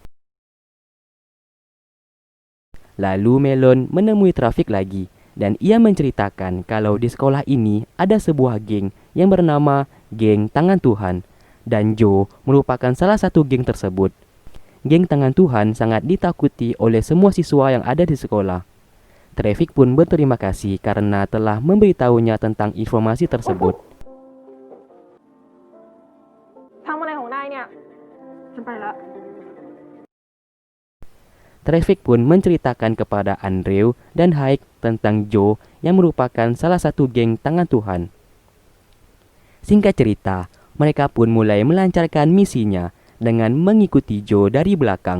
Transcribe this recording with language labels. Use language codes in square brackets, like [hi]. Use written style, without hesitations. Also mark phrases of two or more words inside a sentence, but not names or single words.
[id] Lalu Melon menemui Traffic lagi dan ia menceritakan kalau di sekolah ini ada sebuah geng yang bernama geng Tangan Tuhan, dan Joe merupakan salah satu geng tersebut. Geng Tangan Tuhan sangat ditakuti oleh semua siswa yang ada di sekolah. Traffic pun berterima kasih karena telah memberitahunya tentang informasi tersebut. [th] ทำอะไรของนายเนี่ย ฉันไปละ [id] Traffic pun menceritakan kepada Andrew dan Hike tentang Joe yang merupakan salah satu geng Tangan Tuhan. Singkat cerita, mereka pun mulai melancarkan misinya dengan mengikuti Joe dari belakang.